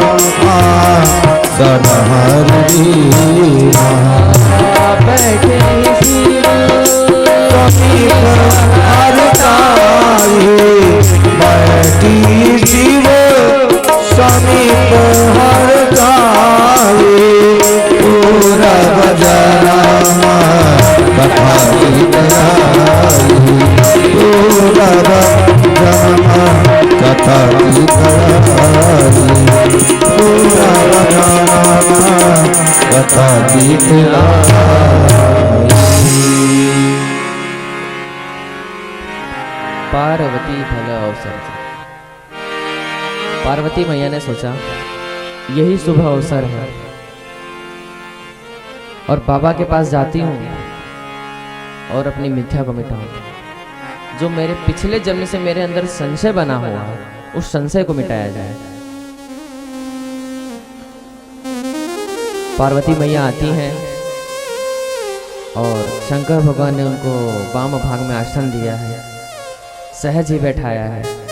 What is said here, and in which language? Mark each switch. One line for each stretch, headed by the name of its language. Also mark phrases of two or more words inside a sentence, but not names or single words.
Hindi: आसन हरि लीला, बैठे समीप हरताई, बैठी शिव समीप हरताई, पूरा बजना कथा गीत गाई, पूरा बजना कथा गीत गाई, पूरा बजना कथा गीत गाई। पार्वती भल अवसर। पार्वती मैया ने सोचा यही शुभ अवसर है, और बाबा के पास जाती हूँ और अपनी मिथ्या को मिटाऊं। जो मेरे पिछले जन्म से मेरे अंदर संशय बना हुआ है, उस संशय को मिटाया जाए। पार्वती मैया आती हैं और शंकर भगवान ने उनको वाम भाग में आसन दिया है, सहज ही बैठाया है।